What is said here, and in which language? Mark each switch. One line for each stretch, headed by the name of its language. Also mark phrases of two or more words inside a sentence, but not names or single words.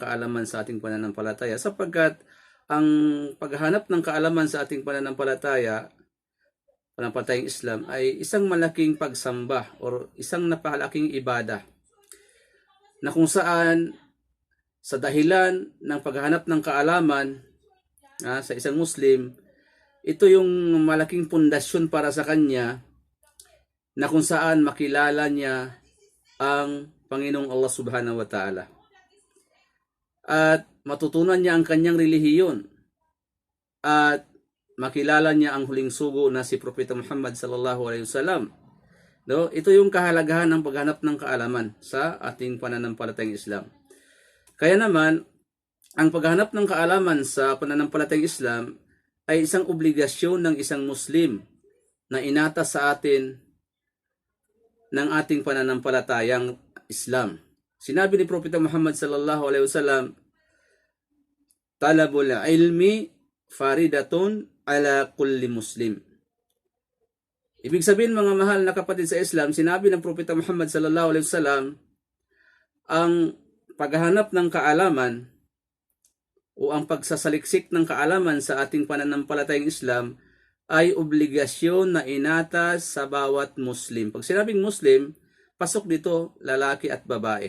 Filipino: kaalaman sa ating pananampalataya, sapagkat ang paghahanap ng kaalaman sa ating pananampalatayang Islam ay isang malaking pagsamba o isang napakalaking ibada, na kung saan sa dahilan ng paghahanap ng kaalaman sa isang Muslim, ito yung malaking pundasyon para sa kanya, na kung saan makilala niya ang Panginoong Allah
Arabic: سبحانه وتعالى
Filipino: at matutunan niya ang kanyang relihiyon at makilala niya ang huling sugo na si Propeta Muhammad
Arabic: صلى الله عليه وسلم.
Filipino: Ito yung kahalagahan ng paghanap ng kaalaman sa ating pananampalatayang Islam. Kaya naman, ang paghanap ng kaalaman sa pananampalatayang Islam ay isang obligasyon ng isang Muslim na inatas sa atin ng ating pananampalatayang Islam. Sinabi ni Propeta Muhammad
Arabic: صلى الله عليه وسلم, طلب العلم فريضة على كل مسلم.
Filipino: Ibig sabihin, mga mahal na kapatid sa Islam, sinabi ng Propeta Muhammad
Arabic: صلى الله عليه وسلم,
Filipino: ang paghahanap ng kaalaman o ang pagsasaliksik ng kaalaman sa ating pananampalatayang Islam ay obligasyon na inatas sa bawat Muslim. Pag sinabing Muslim, pasok dito lalaki at babae.